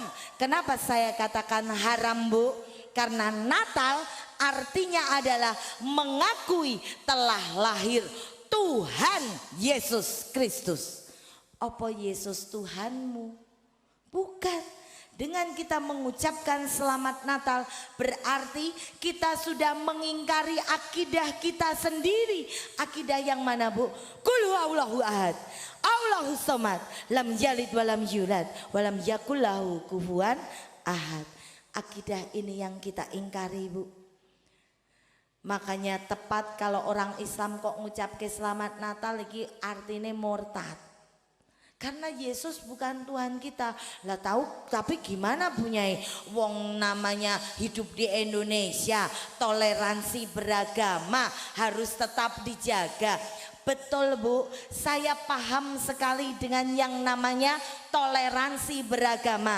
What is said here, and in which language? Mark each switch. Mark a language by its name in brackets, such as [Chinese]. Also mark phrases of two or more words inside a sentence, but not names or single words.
[Indonesian] Kenapa saya katakan haram, Bu? Karena Natal artinya adalah mengakui telah lahir Tuhan Yesus Kristus. Apa Yesus Tuhanmu? Bukan. Dengan kita mengucapkan selamat Natal berarti kita sudah mengingkari akidah kita sendiri. Akidah yang mana, Bu? [Arabic] قل هو الله أحد، الله الصمد، لم يلد ولم يولد ولم يكن له كفوا أحد. [Indonesian] Akidah ini yang kita ingkari, Bu. Makanya tepat kalau orang Islam kok ngucapke selamat Natal [Javanese] iki artine [Indonesian] murtad. Karena Yesus bukan Tuhan kita. Lah tahu, tapi gimana Bunyai? Wong namanya hidup di Indonesia, toleransi beragama harus tetap dijaga. Betul, Bu, saya paham sekali dengan yang namanya toleransi beragama.